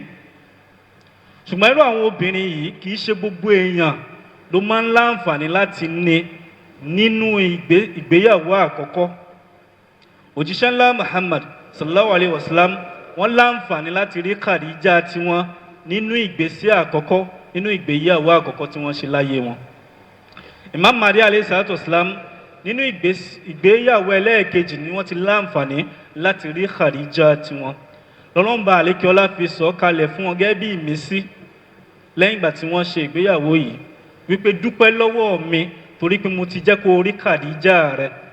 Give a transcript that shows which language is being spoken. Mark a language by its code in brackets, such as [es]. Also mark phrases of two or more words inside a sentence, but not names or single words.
[yo] Ṣùgbọ́n irú àwọn obìnrin yìí kì í ṣe gbogbo èèyàn ló máa ń láǹfààní láti ní nínú ìgbéyàwó àkọ́kọ́. Òjíṣẹ́ ńlá Muhammad [ar] صلى الله عليه وسلم [yo] wọ́n láǹfààní láti rí Khadija tí wọ́n nínú ìgbésí àkọ́kọ́, nínú ìgbéyàwó àkọ́kọ́ tí wọ́n ṣe láyé wọn. Imam Mahdi [ar] عليه الصلاة والسلام [yo] nínú ìgbéyàwó ẹlẹ́ẹ̀kejì ni wọ́n ti láǹfààní láti rí Khadija tí wọ́n. Ọlọ́run bá àlékè ọlá fi sọ kalẹ̀ fún wọn gẹ́gẹ́ bí ìmísí lẹ́yìn ìgbà tí wọ́n ṣe ìgbéyàwó yìí wípé dúpẹ́ lọ́wọ́ mi torí pé mo ti jẹ́ kó rí Khadija rẹ.